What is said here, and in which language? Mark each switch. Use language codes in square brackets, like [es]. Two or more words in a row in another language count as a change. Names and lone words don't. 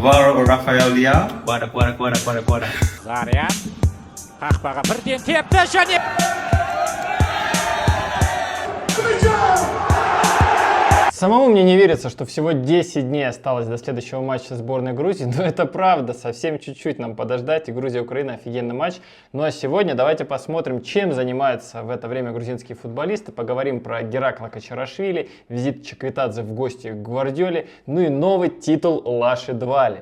[ru] VAR Rafael Leao. Quara. Zarya. Qaqbaga birden tepdi және Самому мне не верится, что всего 10 дней осталось до следующего матча сборной Грузии, но это правда, совсем чуть-чуть нам подождать, и Грузия-Украина офигенный матч. Ну а сегодня давайте посмотрим, чем занимаются в это время грузинские футболисты, поговорим про Геракла Кочарашвили, визит Чиквитадзе в гости к Гвардиоле, ну и новый титул Лаши Двали.